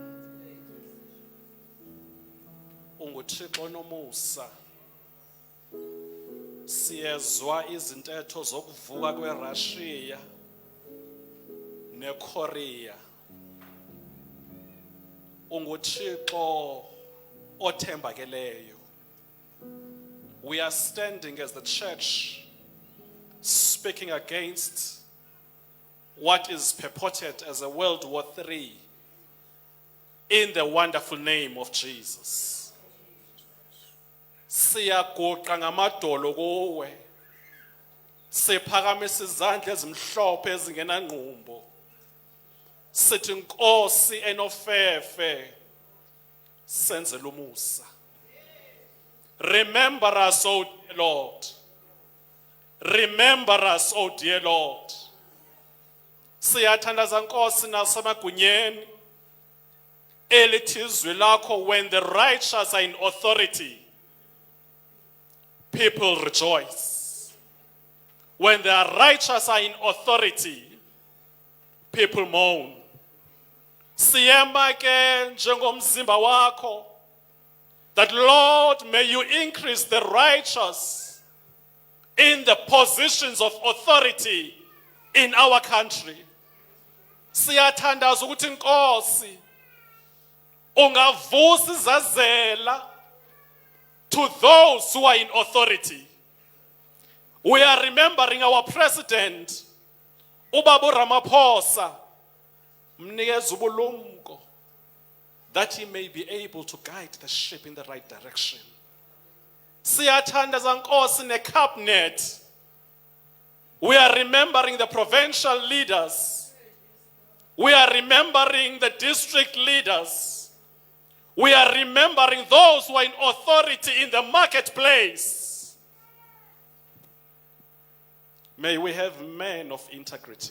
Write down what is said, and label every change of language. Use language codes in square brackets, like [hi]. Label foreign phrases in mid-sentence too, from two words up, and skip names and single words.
[xh] UnguThixo nomusa, siyezwa izintetho zokuvuka kweRussia neKorea. UnguThixo othembakeleyo. [en] We are standing as the church speaking against what is purported as a World War III in the wonderful name of Jesus. [xh] Siyaguqa ngamadolo kuwe, siphakamisa izandla ezimhlophe ezingenanqumbo, sithi Nkosi enofefe, senzele umusa. [en] Remember us, O dear Lord. Remember us, O dear Lord. [xh] Siyathandaza Nkosi nasemagunyeni elithi izwi lakho, [en] when the righteous are in authority, people rejoice. When the righteous are in authority, people mourn. [xh] Siyema ke njengomzimba wakho, [en] that Lord, may you increase the righteous in the positions of authority in our country. [xh] Siyathandaza ukuthi Nkosi ungavusa izazela [en] to those who are in authority. We are remembering our president, [xh] Ubaba Ramaphosa, mnikeza ubulumko, [en] that he may be able to guide the ship in the right direction. [xh] Siyathandaza Nkosi necabinet. [en] We are remembering the provincial leaders. We are remembering the district leaders. We are remembering those who are in authority in the marketplace. May we have men of integrity.